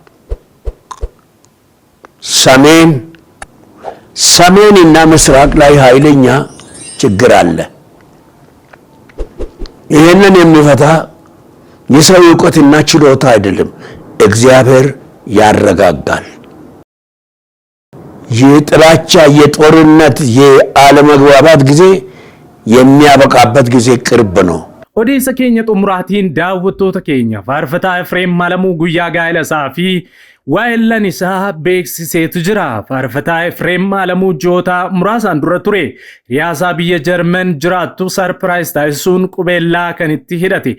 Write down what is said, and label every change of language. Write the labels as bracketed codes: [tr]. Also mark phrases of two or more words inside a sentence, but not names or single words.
[am] ሰሜን እና ምስራቅ ላይ ኃይለኛ ችግር አለ። ይህንን የሚፈታ የሰው ዕውቀትና ችሎታ አይደለም፣ እግዚአብሔር ያረጋጋል። የጥላቻ የጦርነት የአለመግባባት ጊዜ የሚያበቃበት ጊዜ ቅርብ ነው። [om] Odeessa keenya xumuraatiin daawwattoota keenya faarfataa Efreem Malamuu guyyaa gaa'ela isaa fi waa'ellan isaa beeksiseetu jira. Faarfataa Efreem Malamuu ji'oota muraasaan dura ture riyaasaa biyya Jarman jiraattu sarpiraayis taasisuun qubeellaa kan itti hidhate.